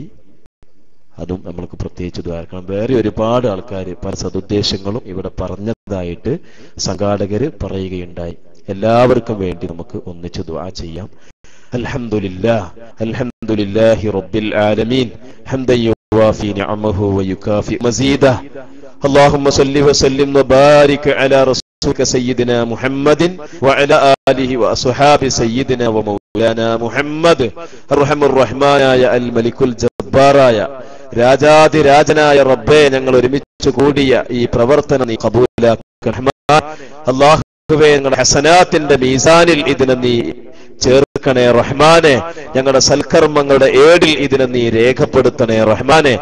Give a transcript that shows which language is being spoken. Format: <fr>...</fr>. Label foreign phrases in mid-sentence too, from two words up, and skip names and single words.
<ml>അതും നമ്മൾക്ക് പ്രത്യേകിച്ച് ദ്വാരക്കണം. വേറെ ഒരുപാട് ആൾക്കാർ പല സതുദ്ദേശങ്ങളും ഇവിടെ പറഞ്ഞതായിട്ട് സംഘാടകര് പറയുകയുണ്ടായി. എല്ലാവർക്കും വേണ്ടി നമുക്ക് ഒന്നിച്ച് ദുആ ചെയ്യാം.</ml> <ar>الحمد لله رب العالمين حمدا يوافي نعمه ويكافئ مزيده. اللهم صل وسلم وبارك على رسولك سيدنا محمد وعلى آله وأصحاب سيدنا ومولانا محمد الرحم الرحمن يا الملك الجبار يا</ar> <ml>രാജാതിരാജനായ റബ്ബേ, ഞങ്ങൾ ഒരുമിച്ച് കൂടിയ ഈ പ്രവർത്തനം നീ ഖബൂലാക്കണമേ. അല്ലാഹുവേ, ഞങ്ങളുടെ ഹസനാത്തിന്റെ മീസാനിൽ ഇതിനെ നീ ചേർക്കണേ റഹ്മാനെ. ഞങ്ങളുടെ സൽക്കർമ്മങ്ങളുടെ ഏടിൽ ഇതിനെ നീ രേഖപ്പെടുത്തണേ റഹ്മാനെ.</ml>